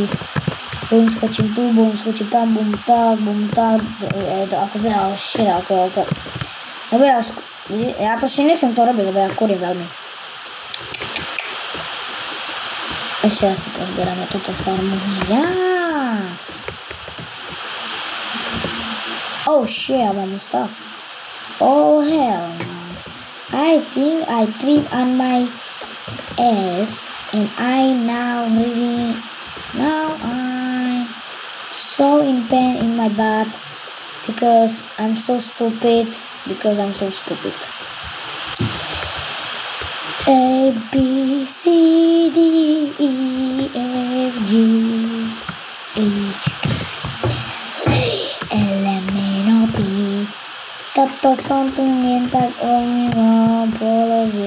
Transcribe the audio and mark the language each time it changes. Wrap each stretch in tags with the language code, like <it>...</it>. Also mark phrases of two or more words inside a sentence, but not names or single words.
<sk>Bum, skočím tu, bum, skočím tam, bum, tak. Je to ako zrejme, shit, ako. Lebo ja proste nechcem to robiť, lebo ja kurím veľmi. Ešte asi pozbierame túto farmu.</sk> <en>Oh shit, I want to stop. Oh hell no. I think I trip on my ass and I'm so in pain in my butt because I'm so stupid. A, B, C, D, E, F, G, H, L, M, N, O, P.</en> <sk>Toto som tu len tak omylom položil.</sk>